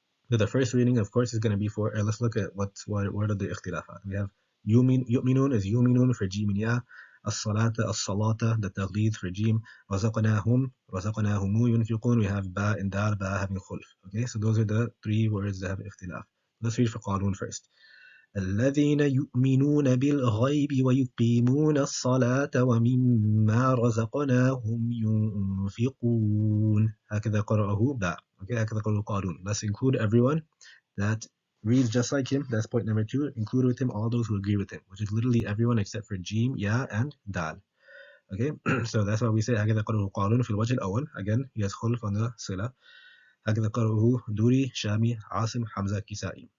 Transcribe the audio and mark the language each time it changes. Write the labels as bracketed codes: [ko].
[en] So the first reading, of course, is going to be for, let's look at what are the ikhtilafat. We have yu'minun is yu'minun for jim and ya. As-salata, the taghlid for jim. Razaqnahum yunfiqun. We have ba and dal, ba having khulf. Okay, so those are the 3 words that have ikhtilaf. Let's read for qalun first. [ar] الذين يؤمنون بالغيب ويقيمون الصلاة ومما رزقناهم ينفقون. هكذا قرأه با. [en] Okay, [ar] هكذا قرأه قارون. [en] Let's include everyone that reads just like him. That's point number 2. Include with him all those who agree with him, which is literally everyone except for jim, ya, and dal. Okay, so that's why we say [ar] هكذا قرأه قارون في الوجه الأول. [en] Again, he has khulf on the sila. [ar] هكذا قرأه دوري, Shami, Asim, Hamza, Kisai.